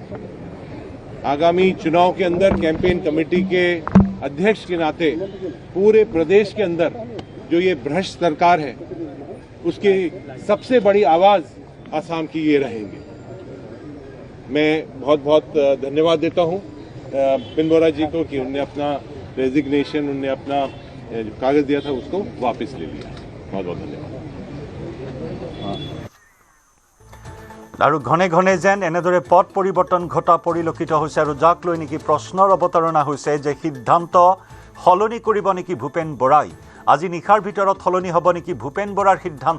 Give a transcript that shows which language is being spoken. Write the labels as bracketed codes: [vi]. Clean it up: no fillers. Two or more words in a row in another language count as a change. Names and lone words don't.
[hi] आगामी चुनाव के अंदर कैंपेन कमेटी के अध्यक्ष के नाते पूरे प्रदेश के अंदर जो ये भ्रष्ट सरकार है, उसकी सबसे बड़ी आवाज़ आसाम की ये रहेंगे। मैं बहुत बहुत धन्यवाद देता हूँ पिनबोरा जी को कि उनने अपना रेजिग्नेशन, उनने अपना कागज़ दिया था उसको वापस ले लिया। बहुत बहुत धन्यवाद। [as] আৰু ঘনে ঘনে যেন এনেদৰে পথ পৰিৱৰ্তন ঘটা পৰিলক্ষিত হৈছে আৰু যাক লৈ নেকি প্ৰশ্নৰ অৱতাৰণা হৈছে যে সিদ্ধান্ত সলনি কৰিব নেকি ভূপেন বৰাই। আজি নিশাৰ ভিতৰত সলনি হ'ব নেকি ভূপেন বৰাৰ সিদ্ধান্ত।